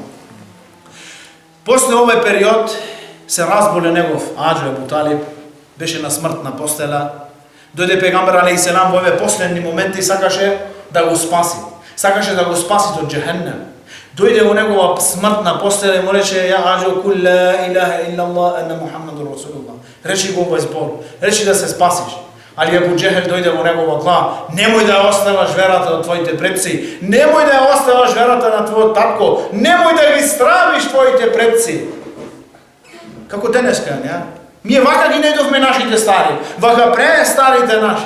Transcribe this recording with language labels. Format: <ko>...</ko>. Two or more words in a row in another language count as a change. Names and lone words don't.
<mk>После овој период се разболе негов аџа Абу Талиб, беше на смртна постела. Дојде пегамбер алейхиселам во овие последни моменти и сакаше да го спаси. Сакаше да го спаси од џехеннем. Дојде во негова смртна постела и му рече: ја аџа</mk> <ar>قل لا إله إلا الله أن محمد رسول الله.</ar> <mk>Речи го овој збор, речи да се спасиш. Али Абу Џехел дојде во негова глава: немој да ја оставаш верата на твоите предци, немој да ја оставаш верата на твојот татко, немој да ги стравиш твоите предци. Како денеска, не? Ние вака ги најдовме нашите стари, вака пре старите наши.</mk>